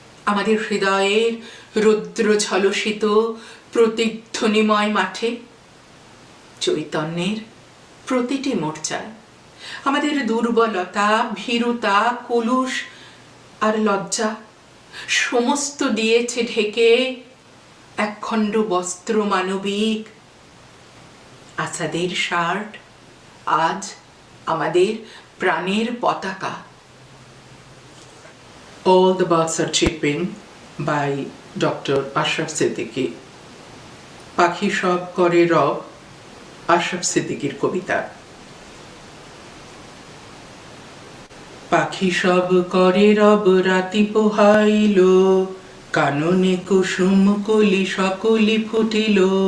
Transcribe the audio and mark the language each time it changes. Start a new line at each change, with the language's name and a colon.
Bangla: আমাদের হৃদয়ের রৌদ্র ঝলসিত প্রতিধ্বনিময় মাঠে, চৈতন্যের প্রতিটি মোর্চায় আমাদের দুর্বলতা, ভীরুতা, কলুষ আর লজ্জা সমস্ত দিয়েছে ঢেকে একখণ্ড বস্ত্র মানবিক। আসাদের শার্ট আজ আমাদের প্রাণের পতাকা।
English: All the birds are chirping by Dr. Ashraf Siddiqui.
Bangla: পাখি সব করে রব, আশরাফ সিদ্দিকীর কবিতা। পাখি সব করে রব রাতি পোহাইল, কাননে কুসুম কলি সকলি ফুটিল।